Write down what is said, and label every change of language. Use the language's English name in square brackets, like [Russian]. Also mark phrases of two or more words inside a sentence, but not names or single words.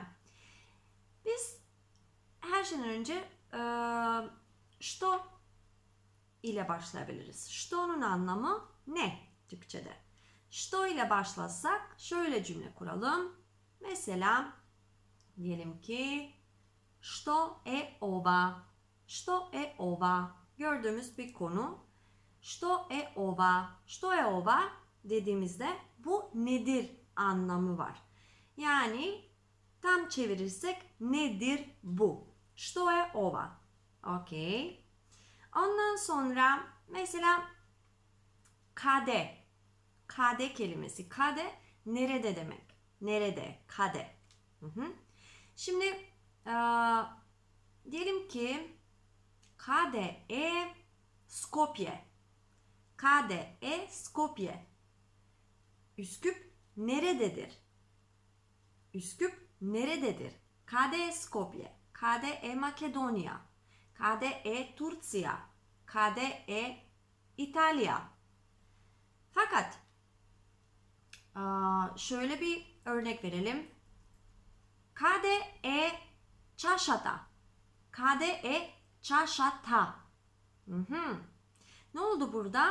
[Turkish] Biz her şeyden önce što ile başlayabiliriz. Što'nun anlamı ne Türkçe'de? Što ile başlasak şöyle cümle kuralım. Mesela diyelim ki [Macedonian] што е ова? Што е ова? [Turkish] Gördüğümüz bir konu. [Macedonian] Што е ова? Што е ова [Turkish] dediğimizde bu nedir anlamı var. Yani tam çevirirsek nedir bu? [Macedonian] Што е ова? [Turkish] Okey. Ondan sonra mesela kade. Kade kelimesi. Kade nerede demek. Nerede? Kade. Şimdi diyelim ki kade Skopje. Kade Skopje. Üsküp nerededir? Üsküp nerededir? Kade Skopje. [Macedonian] Каде Македонија. Каде Турција. Каде Италија. [Turkish] Fakat şöyle bir örnek verelim. [Macedonian] Каде чашата. Каде чашата. [Turkish] Ne oldu burada?